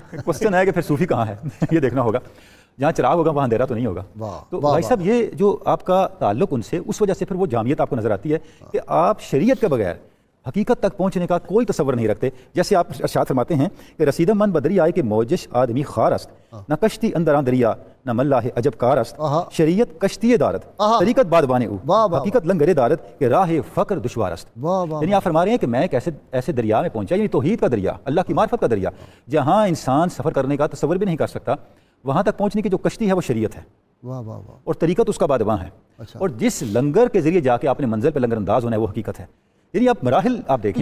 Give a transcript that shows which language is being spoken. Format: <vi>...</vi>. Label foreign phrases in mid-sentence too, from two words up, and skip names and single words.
<ur>کوسچن ہے کہ پھر صوفی کہاں ہے, یہ دیکھنا ہوگا. جہاں چراغ ہوگا وہاں اندھیرا تو نہیں ہوگا. تو بھائی صاحب یہ جو آپ کا تعلق ان سے, اس وجہ سے پھر وہ جامعیت آپ کو نظر آتی ہے کہ آپ شریعت کے بغیر حقیقت تک پہنچنے کا کوئی تصور نہیں رکھتے. جیسے آپ ارشاد فرماتے ہیں کہ</ur> <fa>رسیدہ من بدری آئے کہ موجش آدمی خار است, نہ کشتی اندران دریا, نہ ملاح عجب کار است. شریعت کشتی دارت, طریقت بادبان او, حقیقت لنگر دارت کہ راہ فقر دشوار است.</fa> <ur>یعنی آپ فرما رہے ہیں کہ میں ایک ایسے دریا میں پہنچا, یعنی توحید کا دریا, اللہ کی معرفت کا دریا, جہاں انسان سفر کرنے کا تصور بھی نہیں کر سکتا. وہاں تک پہنچنے کی جو کشتی ہے وہ شریعت ہے, اور طریقت اس کا بادبان ہے. اور جس لنگر کے ذریعے جا کے آپ نے منزل پہ لنگر انداز ہونا ہے وہ حقیقت ہے. یعنی آپ مراحل آپ دیکھیں.</ur>